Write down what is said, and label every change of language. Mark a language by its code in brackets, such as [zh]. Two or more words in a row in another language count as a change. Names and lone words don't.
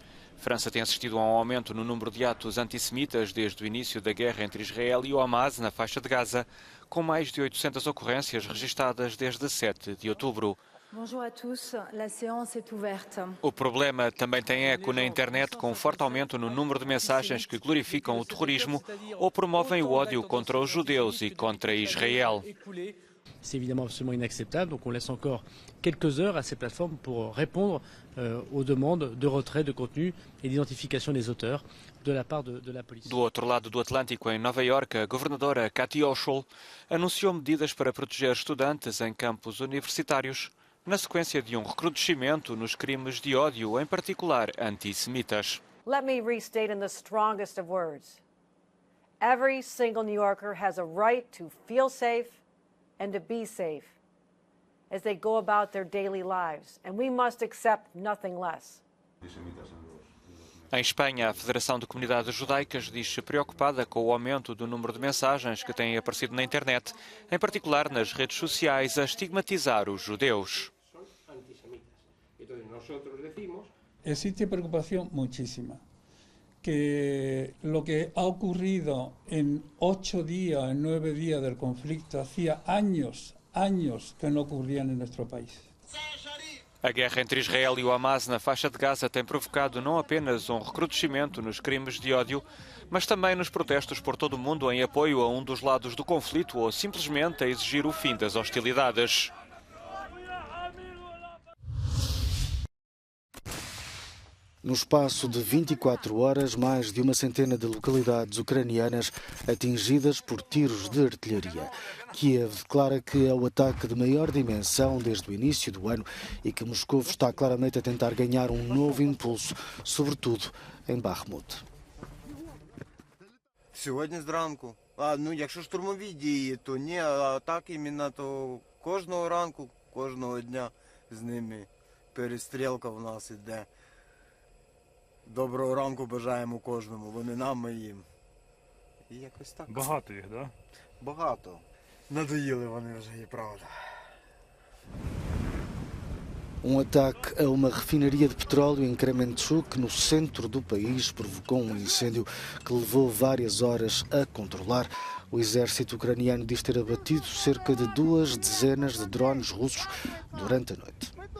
[pt] França tem assistido a um aumento no número de atos antissemitas desde o início da guerra entre Israel e o Hamas na faixa de Gaza, com mais de 800 ocorrências registadas desde 7 de outubro. O problema também tem eco na internet, com um forte aumento no número de mensagens que glorificam o terrorismo ou promovem o ódio contra os judeus e contra Israel. [fr] C'est évidemment absolument inacceptable, donc on laisse encore quelques heures à ces plateformes pour répondre aux demandes de retrait de contenu et d'identification des auteurs de la part de la police. [pt] Do outro lado do Atlântico, em Nova Iorque, a governadora Kathy Hochul anunciou medidas para proteger estudantes em campos universitários, na sequência de um recrudescimento nos crimes de ódio, em particular antissemitas. [en] Let me restate in the strongest of words. Every single New Yorker has a right to feel safe and to be safe as they go about their daily lives, and we must accept nothing less. [pt] Em Espanha, a Federação de Comunidades Judaicas diz-se preocupada com o aumento do número de mensagens que têm aparecido na internet, em particular nas redes sociais, a estigmatizar os judeus. [es] Existe preocupación muchísima. Que lo que ha ocurrido en 8 días, en 9 días del conflicto, hacía años que no ocurrían en nuestro país. [pt] A guerra entre Israel e o Hamas na faixa de Gaza tem provocado não apenas um recrudescimento nos crimes de ódio, mas também nos protestos por todo o mundo em apoio a um dos lados do conflito ou simplesmente a exigir o fim das hostilidades. No espaço de 24 horas, mais de uma centena de localidades ucranianas atingidas por tiros de artilharia. Kiev declara que é o ataque de maior dimensão desde o início do ano e que Moscou está claramente a tentar ganhar um novo impulso, sobretudo em Bakhmut. [uk] Сьогодні зранку. Якщо штурмові дії, то ні, а так іменно то кожного ранку, кожного дня з ними перестрілка в нас іде. Доброго ранку бажаємо кожному, вони нам, ми їм. І якось так. Багато їх, да? Багато. Надоїли вони вже, і правда. [pt] Ataque a uma refinaria de petróleo em Kremenchuk, no centro do país, provocou um incêndio que levou várias horas a controlar. O exército ucraniano diz ter abatido cerca de 2 dezenas de drones russos durante a noite.